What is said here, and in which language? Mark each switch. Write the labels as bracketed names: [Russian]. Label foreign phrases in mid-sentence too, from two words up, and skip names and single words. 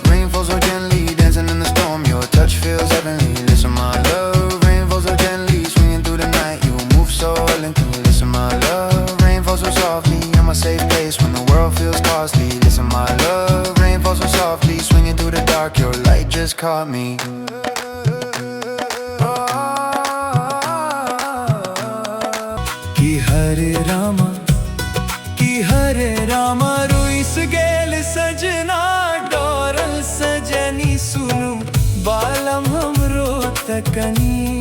[English] Rain falls so gently, dancing in the storm. Your touch feels heavenly. Listen my love, rain falls so gently, swinging through the night. You move so elegantly. Listen my love, rain falls so softly. I'm a safe place when the world feels costly. Listen my love, rain falls so softly, swinging through the dark. Your light just caught me. [Maithili] कि हरे रामा, कि हरे रामा रुइस गेल सजना, डोरल सजनी, सुनु बालम हमरो तकनी।